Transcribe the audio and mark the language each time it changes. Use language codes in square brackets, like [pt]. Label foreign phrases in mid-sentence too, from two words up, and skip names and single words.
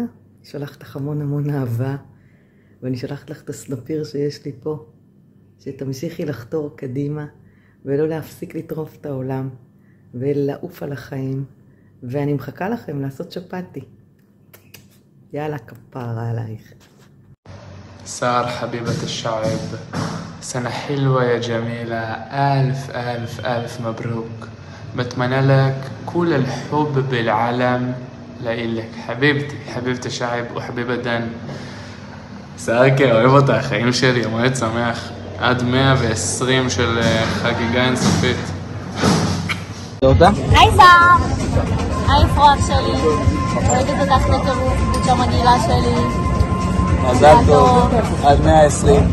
[he] אני שולחת לך המון אהבה, ואני שולחת לך את הסנפיר שיש לי פה, שתמשיכי לחתור קדימה, ולא להפסיק לטרוף את העולם, ולעוף על החיים. ואני מחכה לכם לעשות שפטי. יאללה, כפרה עלייך. [ar] سار حبيبة الشعب، سنة حلوة يا جميلة، ألف مبروك. بتمنى لك كل الحب بالعالم لإلك حبيبتي، حبيبة الشعب وحبيبة دان. [he] ساركي אוהב אותך, חיים שלי, יום הולדת שמח. עד 120 של חגיגה אינסופית. תודה. היי סאר! היי פרוח שלי, אוהבת אותך בטירוף, בצ'ה מגעילה שלי. מזל טוב, עד 120.